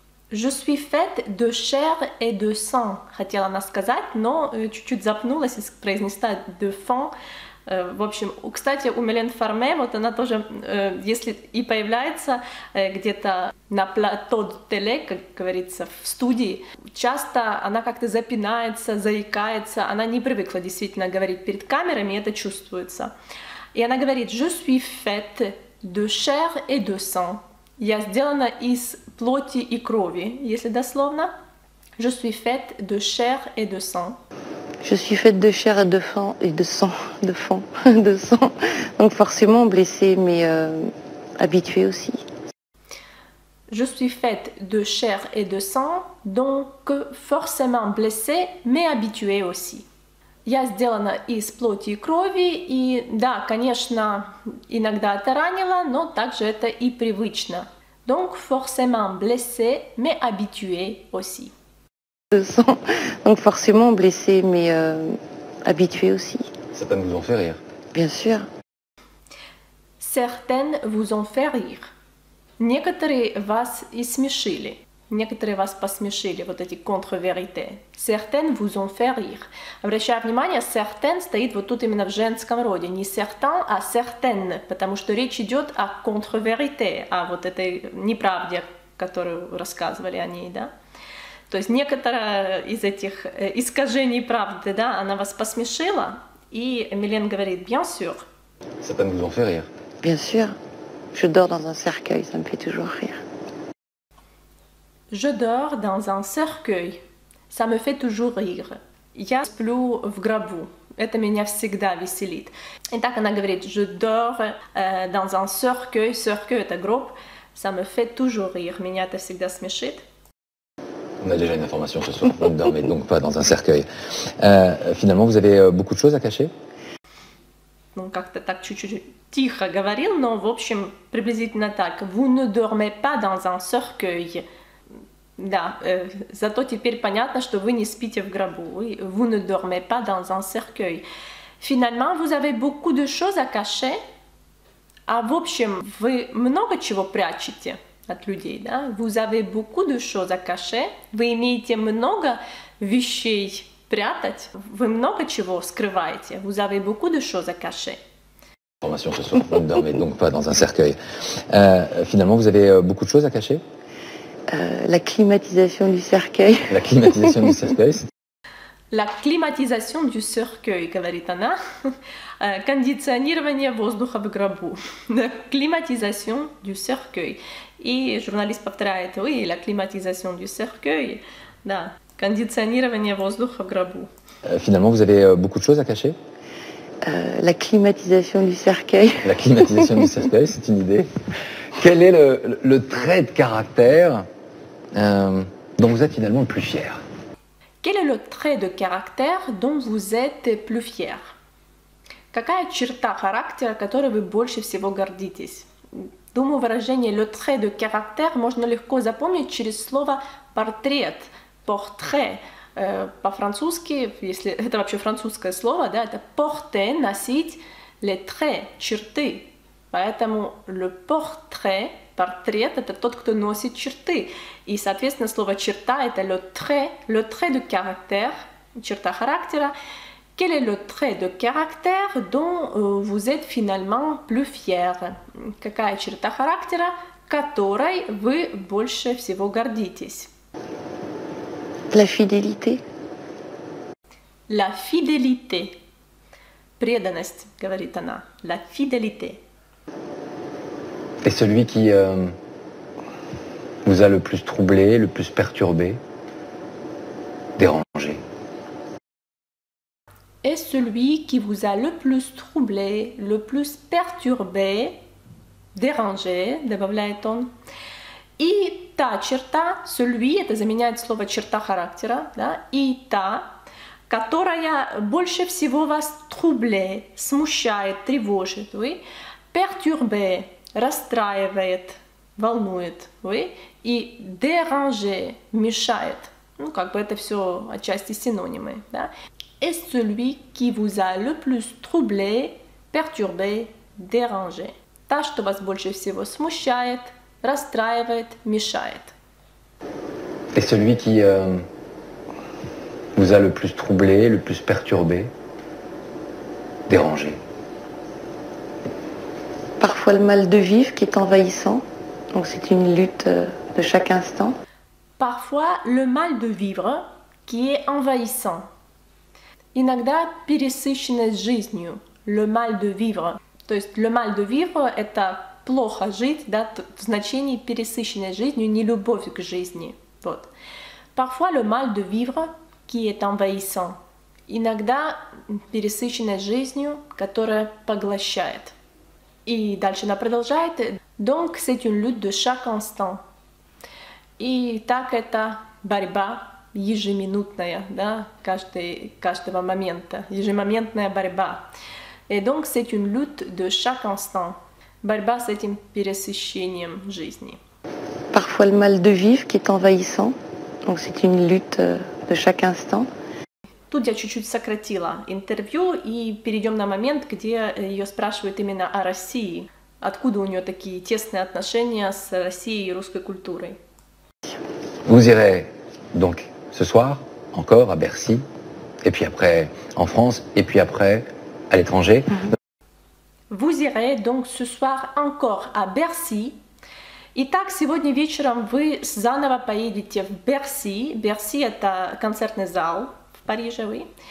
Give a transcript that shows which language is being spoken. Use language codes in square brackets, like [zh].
[fr] Je suis faite de chair et de sang, [ru] хотела она сказать, но чуть-чуть запнулась и произнесла [fr] de fond. [ru] В общем, кстати, у Милен Фарме, вот она тоже, если и появляется где-то на плато теле, как говорится, в студии, часто она как-то запинается, заикается, она не привыкла действительно говорить перед камерами, и это чувствуется. И она говорит, [fr] je suis faite de chair et de sang. [ru] Я сделана из плоти и крови, если дословно. [fr] Je suis faite de chair et de sang. Je suis faite de chair et de sang, de sang. Donc forcément blessée, mais habituée aussi. Je suis faite de chair et de sang, donc forcément blessée, mais habituée aussi. [ru] Я сделана из плоти и крови, и да, конечно, иногда это ранило, но также это и привычно. [fr] Donc forcément blessée, mais habituée aussi. Donc forcément blessée, mais habituée aussi. Certaines vous ont fait rire. Bien sûr. Certaines vous ont fait rire. [ru] Некоторые вас и смешили. Некоторые вас посмешили, вот эти contre-vérités. [fr] Certaines vous ont fait rire. [ru] Обращаю внимание, certaines стоит вот тут именно в женском роде. Не certain, а certaines, потому что речь идет о contre-vérité, о вот этой неправде, которую рассказывали о ней, да. То есть некоторая из этих искажений правды, да, она вас посмешила, и Милен говорит, [fr] bien sûr. Certaines vous ont fait rire. Bien sûr. Je dors dans un cercueil, ça me fait toujours rire. Je dors dans un cercueil. Ça me fait toujours rire. [ru] Я сплю в гробу. Это меня всегда веселит. Итак, она говорит, [fr] je dors dans un cercueil. [ru] Cercueil – это гроб. [fr] Ça me fait toujours rire. [ru] Меня это всегда смешит. [fr] On a déjà une information ce soir. Vous ne dormez donc pas dans un cercueil. Finalement, vous avez beaucoup de choses à cacher? [ru] Ну, как-то так чуть-чуть тихо говорил, но, в общем, приблизительно так. [fr] Vous ne dormez pas dans un cercueil. [ru] Да, зато теперь понятно, что вы не спите в гробу. [fr] Vous ne dormez pas dans un cercueil. Finalement, vous avez beaucoup de choses à cacher. [ru] А в общем, вы много чего прячете. от людей, да? [fr] Vous avez beaucoup de choses à cacher. [ru] Вы имеете много вещей прятать. Вы много чего скрываете. [fr] Vous avez beaucoup de choses à cacher. Information ce soir, vous ne dormez donc pas dans un cercueil. Finalement, vous avez beaucoup de choses à cacher? La climatisation du cercueil. La climatisation du cercueil. La climatisation du cercueil, [ru] говорит она. Кондиционирование воздуха в гробу. [fr] La climatisation du cercueil. [ru] И журналист повторяет, [fr] oui, la climatisation du cercueil. [ru] Да, кондиционирование воздуха в гробу. [fr] Finalement, vous avez beaucoup de choses à cacher? La climatisation du cercueil. La climatisation du cercueil, c'est une idée. Quel est le trait de caractère dont vous êtes finalement le plus fier? Quel est le trait de caractère dont vous êtes plus fier? [ru] Какая черта характера, которой вы больше всего гордитесь? Думаю, выражение «le trait de caractère» можно легко запомнить через слово «портрет», «portrait». По-французски, если это вообще французское слово, да, это «porter», «носить», «les traits», «черты». Поэтому le portrait, портрет – это тот, кто носит черты. И, соответственно, слово «черта» – это le trait de caractère, черта характера. [fr] Quel est le trait de caractère dont vous êtes finalement plus fier? [ru] Какая черта характера, которой вы больше всего гордитесь? [fr] La fidélité. La fidélité. [ru] Преданность, говорит она. [fr] La fidélité. Et celui qui vous a le plus troublé, le plus perturbé, dérangé? Et celui qui vous a le plus troublé, le plus perturbé, dérangé, [ru] добавляет он. И та черта, celui, это заменяет слово черта характера, да, и та, которая больше всего вас troublé, смущает, тревожит, oui, perturbé, расстраивает, волнует, oui, и déranger, мешает. Ну, как бы это все отчасти синонимы, да. [fr] Et celui qui vous a le plus troublé, perturbé, dérangé. [ru] Та, что вас больше всего смущает, расстраивает, мешает. [fr] Et celui qui vous a le plus troublé, le plus perturbé, dérangé? Parfois le mal de vivre qui est envahissant. Donc c'est une lutte de chaque instant. Parfois le mal de vivre qui est envahissant. [ru] Иногда пересыщенность жизнью, le mal de vivre. То есть le mal de vivre – это плохо жить, да, в значении пересыщенность жизнью, не любовь к жизни. Вот. [fr] Parfois le mal de vivre qui est envahissant. [ru] Иногда пересыщенность жизнью, которая поглощает. И дальше она продолжает. [fr] Donc c'est une lutte de chaque instant. [ru] И так это борьба ежеминутная, да, каждого момента, ежемоментная борьба. [fr] Et donc c'est une lutte de chaque instant. [ru] Борьба с этим пересыщением жизни. [fr] Parfois le mal de vivre qui est envahissant. Donc c'est une lutte de chaque instant. [ru] Тут я чуть-чуть сократила интервью и перейдем на момент, где ее спрашивают именно о России. Откуда у нее такие тесные отношения с Россией и русской культурой? [fr] Vous irez donc ce soir encore à Bercy, et puis après en France, et puis après à l'étranger. Vous irez donc ce soir encore à Bercy. [ru] Итак, сегодня вечером вы заново поедете в Берси. Берси – это концертный зал в Париже, oui.